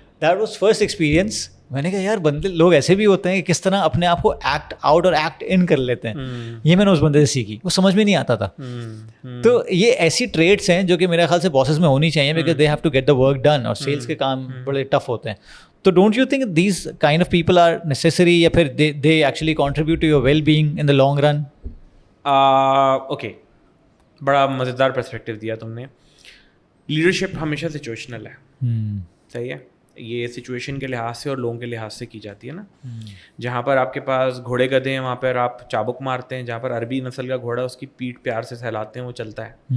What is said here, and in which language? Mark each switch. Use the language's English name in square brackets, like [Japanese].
[English] That was first experience. [Urdu] میں نے کہا یار بندے لوگ ایسے بھی ہوتے ہیں کہ کس طرح اپنے آپ کو ایکٹ آؤٹ اور ایکٹ ان کر لیتے ہیں. یہ میں نے اس بندے سے سیکھی, وہ سمجھ میں نہیں آتا تھا. تو یہ ایسی ٹریٹس ہیں جو کہ میرے خیال سے باسز میں ہونی چاہیے, [English] Because they have to get the work done. [Urdu] اور سیلس کے کام بڑے ٹف ہوتے ہیں. [English] تو don't you think these kind of people are necessary, [Urdu] یا پھر [English] They actually contribute to your well being in the long run? [Urdu] Okay, بڑا مزیدار پرسپیکٹیو دیا تم نے. لیڈرشپ ہمیشہ سچویشنل ہے. صحیح ہے. یہ سچویشن کے لحاظ سے اور لوگوں کے لحاظ سے کی جاتی ہے نا. جہاں پر آپ کے پاس گھوڑے گدھے ہیں وہاں پر آپ چابک مارتے ہیں. جہاں پر عربی نسل کا گھوڑا اس کی پیٹھ پیار سے سہلاتے ہیں, وہ چلتا ہے.